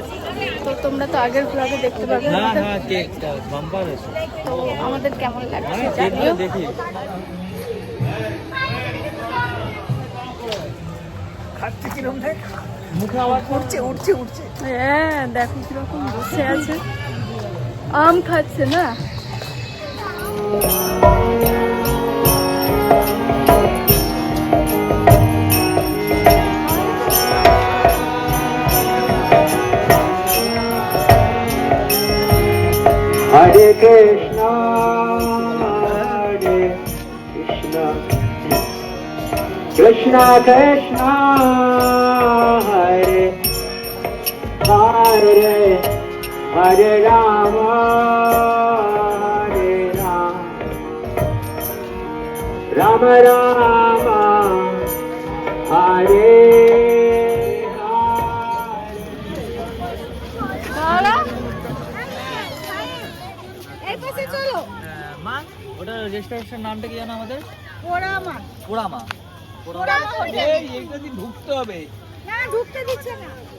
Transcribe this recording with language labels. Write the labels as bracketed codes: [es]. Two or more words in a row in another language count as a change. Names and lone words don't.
[bn] তো তোমরা তো আগের ব্লগে দেখতে পাবে তো আমাদের কেমন লাগছে জানিও। হ্যাঁ দেখো কিরকম বসে আছে, আম খাচ্ছে না। [sa] हरे कृष्ण, हरे कृष्ण, कृष्ण कृष्ण, हरे हरे, हरे राम, हरे राम, राम राम, हरे [bn] ওটা রেস্টুরেন্টের নামটা কি জানো আমাদের? পোড়ামা। এইটা দিয়ে ঢুকতে হবে না, ঢুকতে দিচ্ছে না।